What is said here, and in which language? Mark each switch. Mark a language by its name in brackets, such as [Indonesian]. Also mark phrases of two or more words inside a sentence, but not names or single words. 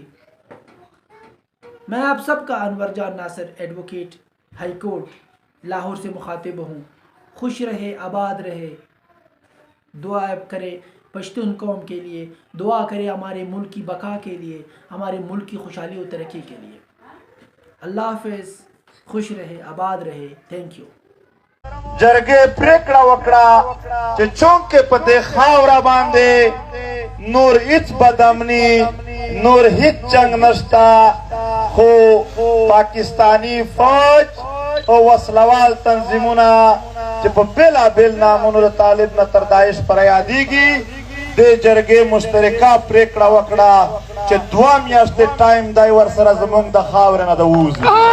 [Urdu] میں آپ سب کا انور جان ناصر، ایڈوکیٹ، ہائی کورٹ لاہور سے مخاطب ہوں۔ خوش رہے، آباد رہے، دعا کرے پشتون قوم کے لیے دعا کرے، ہمارے ملک کی بقا کے لیے، ہمارے ملک کی خوشحالی و ترقی کے لیے۔ اللہ حافظ، خوش رہے، آباد رہے، [English] thank you. [Pashto] جرګې پریکړه وکړه چې چونکې په دې خاوره باندې نور هیڅ بدامني، نور هیڅ جنگ نشته، خو پاکستانی فوج او وسلوال تنظیمونه چې په بېلابېل نامونو د طالب نه تر داعش پورې یادېږي، دې جرګې مشترکه پریکړه وکړه چې 2 میاشتې ټایم دی ورسره زموږ د خاورې نه د ووځي.